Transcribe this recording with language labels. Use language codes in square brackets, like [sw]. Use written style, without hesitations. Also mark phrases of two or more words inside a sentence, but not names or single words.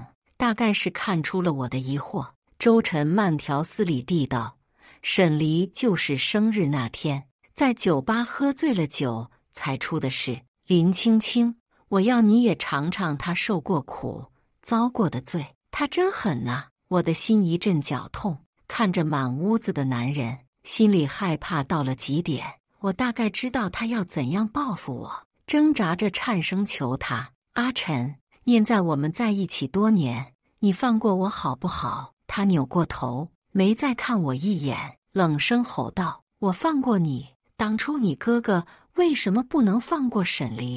[zh] 大概是看出了我的疑惑，周晨慢條斯理地道：“沈離就是生日那天在酒吧喝醉了酒才出的事。林青青，我要你也嘗嘗他受過苦、遭過的罪。他真狠吶！” 我的心一陣絞痛，看着滿屋子的男人，心裡害怕到了極點。我大概知道他要怎樣報復我，掙扎着顫聲求他：“阿晨，念在我們在一起多年，你放過我好不好？” 他扭過頭，沒再看我一眼，冷聲吼道：“我放過你，當初你哥哥為什麼不能放過沈離？”